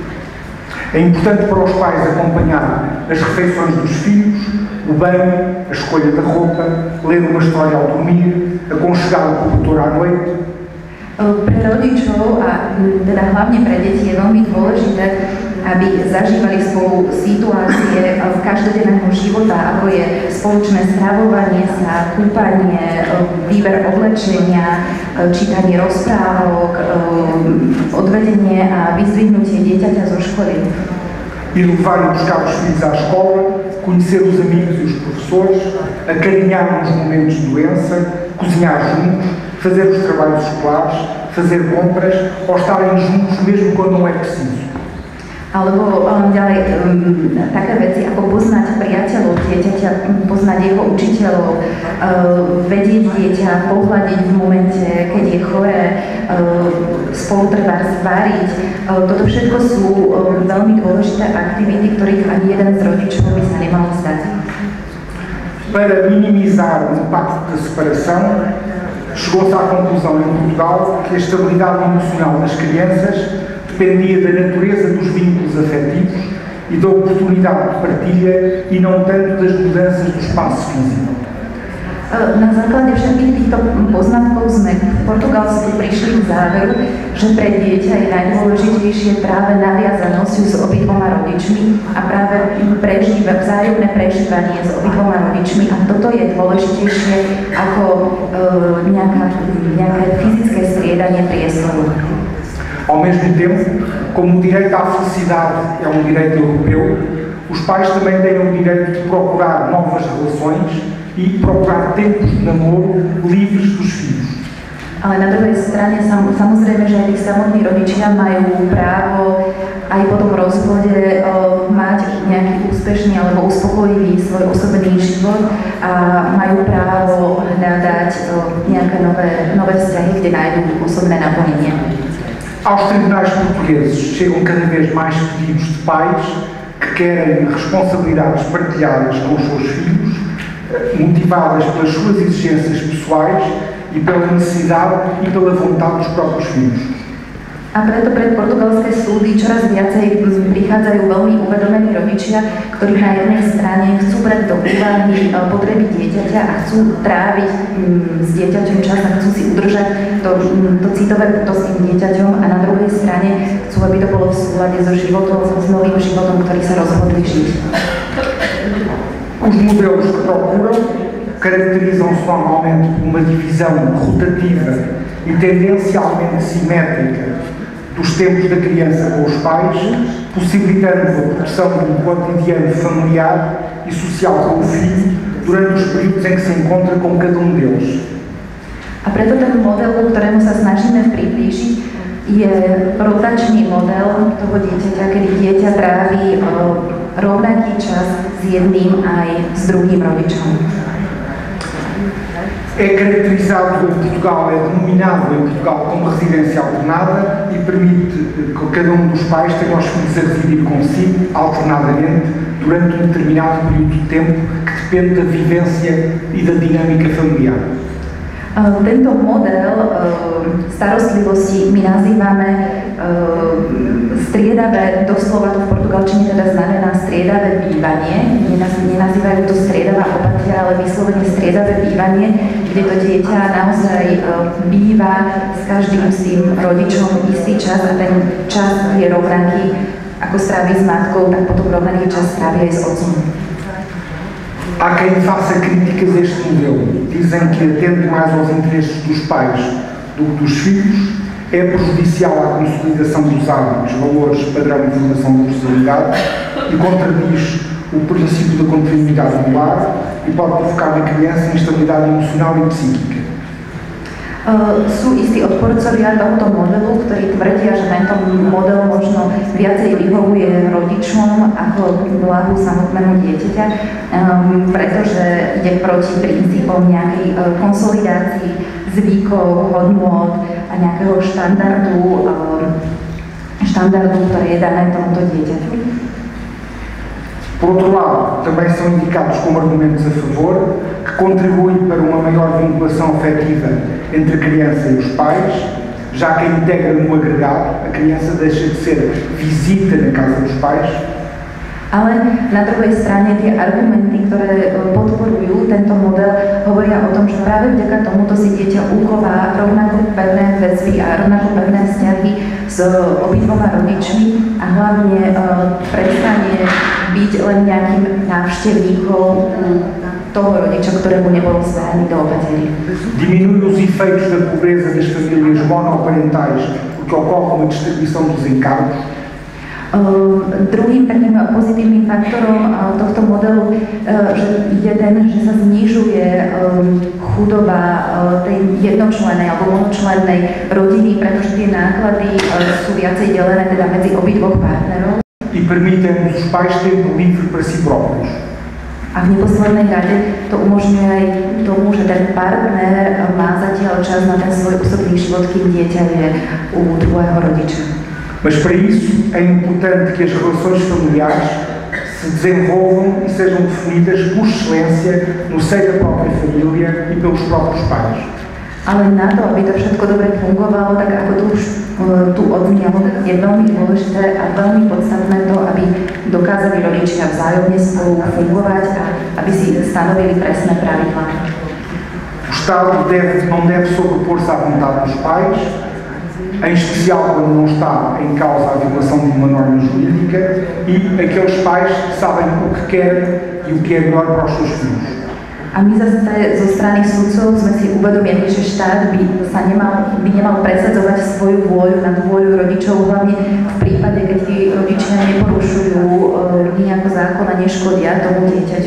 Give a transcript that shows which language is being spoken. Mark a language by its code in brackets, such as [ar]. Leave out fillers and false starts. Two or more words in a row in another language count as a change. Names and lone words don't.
[pt] É importante para os pais acompanhar as refeições dos filhos, o banho, a escolha da roupa, ler uma história ao dormir, aconchegar o cobertor à noite. [sk] Pre rodičov a teda hlavne pre deti je veľmi dôležité, aby zažívali spolu situácie každodenného života, ako je spoločné stravovanie sa, kúpanie, výber oblečenia, čítanie rozprávok, odvedenie a vyzdvihnutie dieťaťa zo školy. [pt] Ir levar e buscar os filhos à escola, conhecer os amigos e os professores, acarinhar nos momentos de doença, cozinhar juntos, fazer os trabalhos escolares, fazer compras ou estarem juntos mesmo quando não é preciso. [sk] Alebo ďalej také veci ako poznať priateľov dieťaťa, poznať jeho učiteľov, vedieť dieťa, pohľadiť v momente, keď je choré, spolu treba zvariť. Toto všetko sú veľmi dôležité aktivity, ktorých ani jeden z rodičov by sa nemal vzdať. [pt] Para minimizar o impacto da separação, chegou-se à conclusão em Portugal que a estabilidade emocional das crianças dependia da natureza dos vínculos afetivos e da oportunidade de partilha e não tanto das mudanças do espaço físico. [sk] Na základe všetkých týchto poznatkov sme v Portugalsku prišli k záveru, že pre dieťa je najdôležitejšie práve naviazanosť s obidvoma rodičmi a práve vzájomné prežívanie s obidvoma rodičmi, a toto je dôležitejšie ako nejaké fyzické striedanie priestoru. [pt] Ao mesmo tempo, como o direito à felicidade é um direito europeu, os pais também têm o direito de procurar novas relações e procurar tempos de namoro livres dos filhos. [sk] Ale na druhej strane samozrejme, že aj tí samotní rodičia majú právo aj po tom rozvode mať nejaký úspešný alebo uspokojivý svoj osobný život a majú právo hľadať nejaké nové vzťahy, kde nájdú osobné naplnenie. [pt] Aos tribunais portugueses chegam cada vez mais pedidos de pais que querem responsabilidades partilhadas com os seus filhos, motivadas pelas suas exigências pessoais e pela necessidade e pela vontade dos próprios filhos. [sk] A preto pred portugalské súdy čoraz viacej prichádzajú veľmi uvedomení rodičia, ktorí na jednej strane chcú brať do úvahy potreby dieťaťa a chcú tráviť s dieťaťom čas a chcú si udržať to citové puto s tým dieťaťom, a na druhej strane chcú, aby to bolo v súlade so životom, s novým životom, ktorý sa rozhodli žiť. [pt] Os modelos que procuram caracterizam-se normalmente por uma divisão rotativa e tendencialmente simétrica dos tempos da criança com os pais, possibilitando a produção de um cotidiano familiar e social com o filho durante os períodos em que se encontra com cada um deles. [sk] A preto ten model, ku ktorému sa snažíme priblížiť, je rotačný model toho dieťaťa, kedy dieťa tráví rovnaký čas s jedným aj s druhým rodičom. [pt] É caracterizado em Portugal, é denominado em Portugal como residência alternada e permite que cada um dos pais tenha os filhos a residir consigo alternadamente durante um determinado período de tempo que depende da vivência e da dinâmica familiar. [sk] Tento model starostlivosti my nazývame striedavé, doslova to v portugalčine teda znamená striedavé bývanie. Nenazývajú to striedavá opatia, ale vyslovene striedavé bývanie, kde to dieťa naozaj býva s každým z tým rodičom istý čas a ten čas je rovnaký, ako strávi s matkou, tak potom rovnaký čas strávi aj s otcom. [pt] Há quem faça críticas a este modelo. Dizem que atende mais aos interesses dos pais do que dos filhos, é prejudicial à consolidação dos hábitos, valores, padrão e formação da personalidade e contradiz o princípio da continuidade do lar e pode provocar na criança instabilidade emocional e psíquica. [sk] Sú istí odporcovia tohto modelu, ktorí tvrdia, že tento model možno viacej vyhovuje rodičom ako blahu samotného dieťaťa, pretože ide proti princípom nejakej konsolidácii zvykov, hodnôt a nejakého štandardu, ktoré je dané tomuto dieťaťu. [pt] Por outro lado, também são indicados como argumentos a favor que contribuem para uma maior vinculação afetiva entre a criança e os pais, já que a integra no agregado, a criança deixa de ser visita na casa dos pais. [sk] Ale na druhej strane tie argumenty, ktoré podporujú tento model, hovoria o tom, že práve vďaka tomuto si dieťa uchová rovnako pevné väzby a rovnako pevné vzťahy s obidvoma rodičmi a hlavne prestane byť len nejakým návštevníkom toho rodiča, ktorému nebolo spájaný do opatery. [pt] Diminui os efeitos da pobreza das famílias monoparentais, porque ocorre uma distribuição dos encargos. [sk] Druhým takým pozitívnym faktorom tohto modelu je ten, že sa znižuje chudoba tej jednočlennej alebo monočlennej rodiny, pretože tie náklady sú viacej delené teda medzi obidvoch partnerov. [pt] E permitem os pais tempo livre para si próprios. [sk] A v neposlednej rade to umožňuje aj tomu, že ten partner má zatiaľ čas na ten svoj osobný život, kým dieťa je u druhého rodiča. [pt] Mas para isso é importante que as relações familiares se desenvolvam e sejam definidas por excelência no seio da própria família e pelos próprios pais. [sk] Ale na to, aby to všetko dobre fungovalo, tak ako tu už tu odznelo, je veľmi dôležité a veľmi podstatné to, aby dokázali rodičia vzájomne spolu fungovať a aby si stanovili presné pravidlá. [pt] O Estado não deve sobrepor-se à vontade dos pais, em especial quando não está em causa a violação de uma norma jurídica, e aqueles pais que sabem o que querem e o que é melhor para os seus filhos. [sk] A my zase zo strany sudcov sme si uvedomili, že štát by nemal presadzovať svoju vôľu nad vôľu rodičov, hlavne v prípade, keď tí rodičia neporušujú nejako zákon a neškodia tomu dieťaťu.